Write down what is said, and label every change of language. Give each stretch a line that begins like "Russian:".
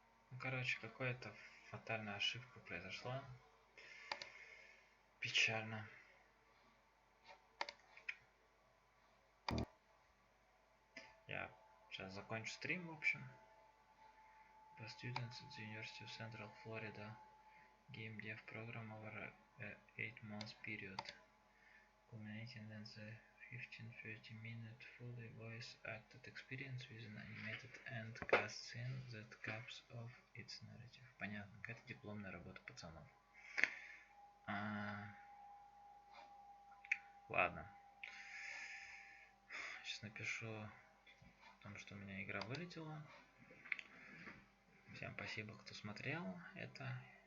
Russian: Ну, короче, какая-то фатальная ошибка произошла. Печально. Я сейчас закончу стрим, в общем.
English: For students at the University of Central Florida, game dev program over a 8-month period, culminating in the 15-30 minute fully voice acted experience with an animated end cutscene that caps off its narrative.
Russian: Понятно, какая-то дипломная работа пацанов. Ладно. Сейчас напишу о том, что у меня игра вылетела. Всем спасибо, кто смотрел это.